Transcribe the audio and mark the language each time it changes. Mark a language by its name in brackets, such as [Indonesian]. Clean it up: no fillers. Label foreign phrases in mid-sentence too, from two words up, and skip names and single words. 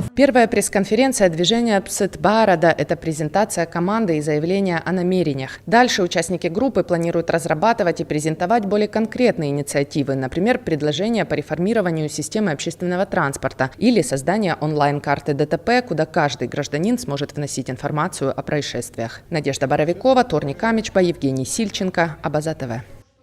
[Russian] Первая пресс-конференция движения Псытбарада – это презентация команды и заявление о намерениях. Дальше участники группы планируют разрабатывать и презентовать более конкретные инициативы, например, предложения по реформированию системы общественного транспорта или создание онлайн-карты ДТП, куда каждый гражданин сможет вносить информацию о происшествиях. Надежда Боровикова, Торник Амичба, Евгений Сильченко, Абаза ТВ.